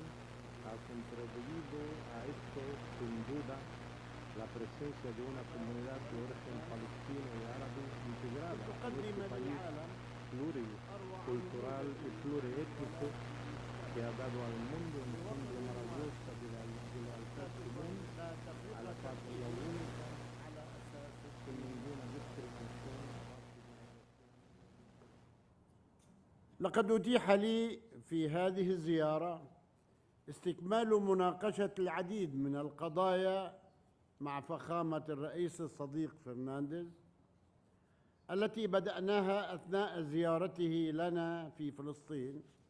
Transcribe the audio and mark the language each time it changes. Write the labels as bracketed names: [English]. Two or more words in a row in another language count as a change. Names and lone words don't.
[Spanish] ha contribuido a esto sin duda la presencia de una comunidad de origen palestino y árabe integrada en nuestro país pluricultural y pluriétnico, que ha dado al mundo un ejemplo maravilloso de la lealtad común a la patria única, sin ninguna discriminación. [Arabic] لقد أتيح لي في هذه الزيارة استكمال مناقشة العديد من القضايا مع فخامة الرئيس الصديق فرنانديز التي بدأناها أثناء زيارته لنا في فلسطين،